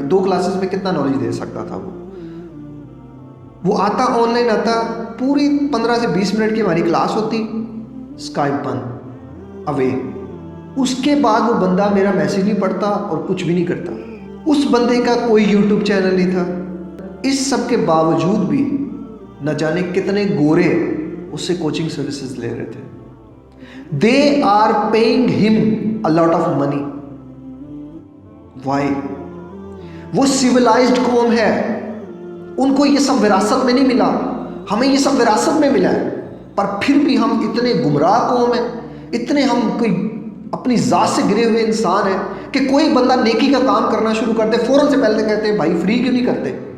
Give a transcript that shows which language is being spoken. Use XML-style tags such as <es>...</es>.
<ur>2 classes میں کتنا knowledge they سکتا تھا وہ آتا آن لائن آتا, پوری 15 سے 20 منٹ کی ہماری کلاس ہوتی, اسکائپ بند, اوے. اس کے بعد وہ بندہ میرا میسیج نہیں پڑھتا اور کچھ بھی نہیں کرتا. اس بندے کا کوئی یوٹیوب چینل نہیں تھا. اس سب کے باوجود بھی نہ جانے کتنے گورے اس سے کوچنگ سروسز لے رہے تھے.</ur> <en>They are paying him a lot of money.</en> <ur>وائی؟ وہ سیولائزڈ قوم ہے, ان کو یہ سب وراثت میں نہیں ملا, ہمیں یہ سب وراثت میں ملا ہے. پر پھر بھی ہم اتنے گمراہ قوم ہیں, اتنے ہم کوئی اپنی ذات سے گرے ہوئے انسان ہیں کہ کوئی بندہ نیکی کا کام کرنا شروع کرتے فوراً سے پہلے کہتے ہیں بھائی فری کیوں نہیں کرتے.</ur>